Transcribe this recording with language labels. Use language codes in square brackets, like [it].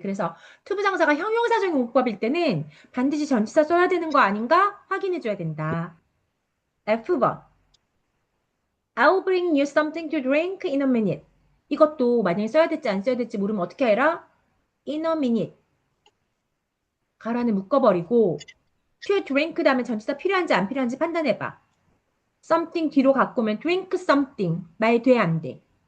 [ko] 그래서 투부정사가 형용사적인 문법일 때는 반드시 전치사 써야 되는 거 아닌가? 확인해줘야 된다. F번. [en] I'll bring you something to drink in a minute. [ko] 이것도 만약에 써야 될지 안 써야 될지 모르면 어떻게 해라? [en] In a minute. [ko] 가라는 묶어버리고 to drink 다음에 전치사 필요한지 안 필요한지 판단해봐. something 뒤로 갖고 오면 [en] drink something. [ko] 말 돼, 안 돼?